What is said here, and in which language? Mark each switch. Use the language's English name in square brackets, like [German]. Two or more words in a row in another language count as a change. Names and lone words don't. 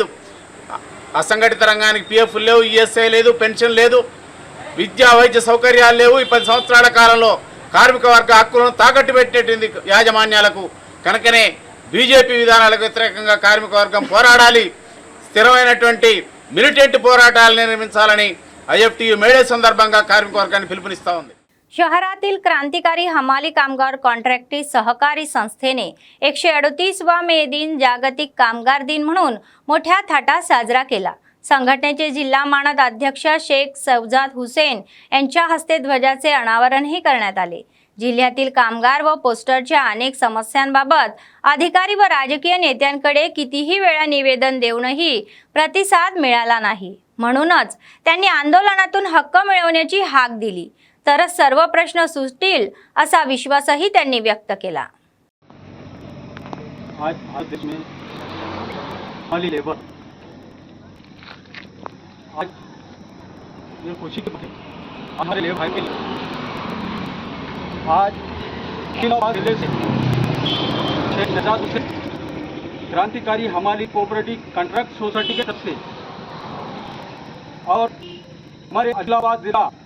[Telugu] అసంఘటిత రంగానికి పిఎఫ్ లేవు, ఈఎస్ఐ లేదు, పెన్షన్ లేదు, విద్యా వైద్య సౌకర్యాలు లేవు. ఈ 10 సంవత్సరాల కాలంలో కార్మిక వర్గ హక్కులను తాకట్టు పెట్టేటువంటి యాజమాన్యాలకు. కనుకనే బీజేపీ విధానాలకు వ్యతిరేకంగా కార్మిక వర్గం పోరాడాలి, స్థిరమైనటువంటి మిలిటెంట్ పోరాటాలను निर्मिंచాలని ఐఎఫ్టియు మేడే సందర్భాంగా కార్మిక వర్గానే పిలుపునిస్తా ఉంది. [Marathi] शहरातील क्रांतिकारी हमाली कामगार कॉन्ट्रॅक्टी सहकारी संस्थेने 138वा मे दिन जागतिक कामगार दिन म्हणून मोठ्या थाटात साजरा केला. संघटनेचे जिल्हा मानद अध्यक्ष शेख सौजाद हुसेन यांच्या हस्ते ध्वजाचे अनावरणही करण्यात आले. जिल्ह्यातील कामगार व पोस्टरच्या अनेक समस्यांबाबत अधिकारी व राजकीय नेत्यांकडे कितीही वेळा निवेदन देऊनही प्रतिसाद मिळाला नाही. म्हणूनच त्यांनी आंदोलनातून हक्क मिळवण्याची हाक दिली, तरच सर्व प्रश्न सुटतील असा विश्वासही त्यांनी व्यक्त केला. [Hindi] आज भारत देश में हमारी लेबर आज ये खुशी की बात है हमारे लेबर भाई के लिए। आज जिले से शेख सजाद हुसैन क्रांतिकारी हमारी कोऑपरेटिव कॉन्ट्रैक्ट सोसाइटी के तरफ से और हमारे आदिलाबाद जिला